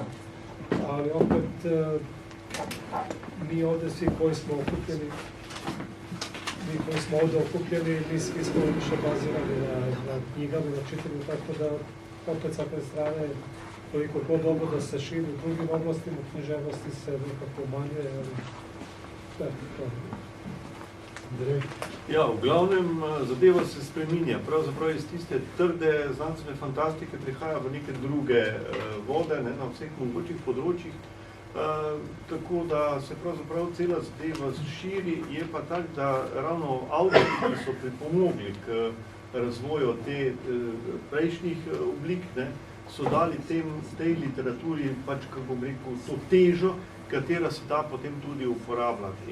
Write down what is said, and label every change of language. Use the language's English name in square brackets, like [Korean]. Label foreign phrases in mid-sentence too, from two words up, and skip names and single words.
[Serbian] Ali opet, mi ovdje svi koji smo okupljeni, mi svi smo više bazirani na knjigama, na čitanju, tako da opet sa te strane koliko god dobro da se širi u drugim oblastima književnosti se nekako umanjuje, ali [Slovenian] Ja, v glavnem zadeva se spreminja. Pravzaprav iz tiste trde znanstvene fantastike prihaja v neke druge vode, ne, na vseh mogočih področjih. Tako da se pravzaprav cela zadeva širi, je pa tak, da ravno avtorji, ki so pripomogli k razvoju te prejšnjih oblik, ne, so dali tej literaturi, pač, kako bom rekel, to težo, katera se da potem tudi uporabljati.